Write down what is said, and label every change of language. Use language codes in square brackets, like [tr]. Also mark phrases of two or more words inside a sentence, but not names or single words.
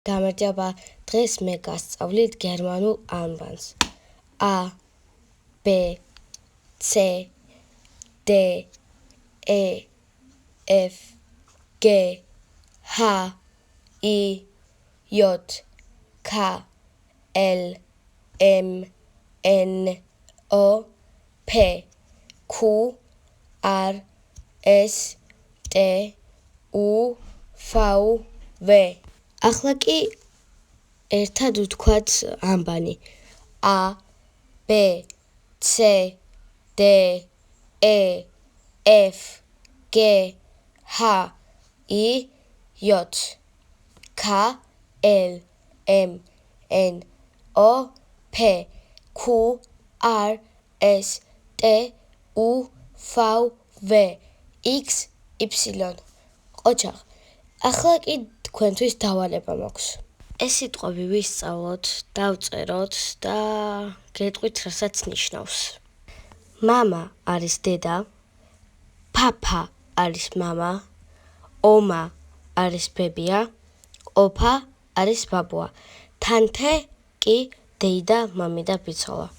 [ka] გამარჯობა, დღეს მე გასწავლით გერმანულ ანბანს. [de] A, B, C, D, E, F, G, H, I, J, K, L, M, N, O, P, Q, R, S, T, U, V, V. [ka] ახლა კი ერთად ვთქვათ ანბანი. [de] A, B, C, D, E, F, G, H, I, J, K, L, M, N, O, P, Q, R, S, T, U, V, V, X, Y. [ka] ყოჩაღ, ახლა კი თქვენთვის დავალება მაქვს. ეს სიტყვები ვისწავლოთ, დავწეროთ და გეტყვით, რასაც ნიშნავს. მამა არის დედა, პაპა არის მამა, ომა არის ბებია, ოფა არის ბაბუა, თანთე კი დეიდა, მამიდა, ბიცოლა.